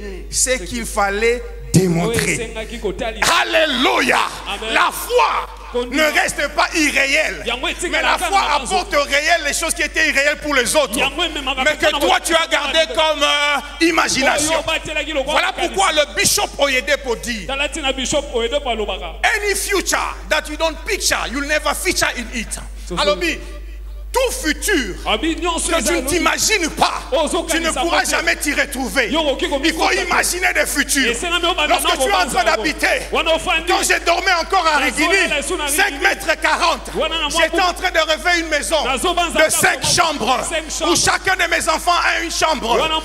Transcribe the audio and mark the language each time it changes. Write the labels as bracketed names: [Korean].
[French] C'est qu'il fallait démontrer. Alléluia. La foi ne reste pas irréelle, mais la foi apporte au réel les choses qui étaient irréelles pour les autres, mais que toi tu as gardé comme imagination. Voilà pourquoi le bishop Oyedepo dit, [English] any future that you don't picture, you'll never feature in it. [French] Alors tout futur que tu ne t'imagines pas, tu ne pourras jamais t'y retrouver. Il faut imaginer des futurs. Lorsque tu es en train d'habiter, quand j'ai dormi encore à Rigini, 5 mètres 40, j'étais en train de refaire une maison de 5 chambres où chacun de mes enfants a une chambre.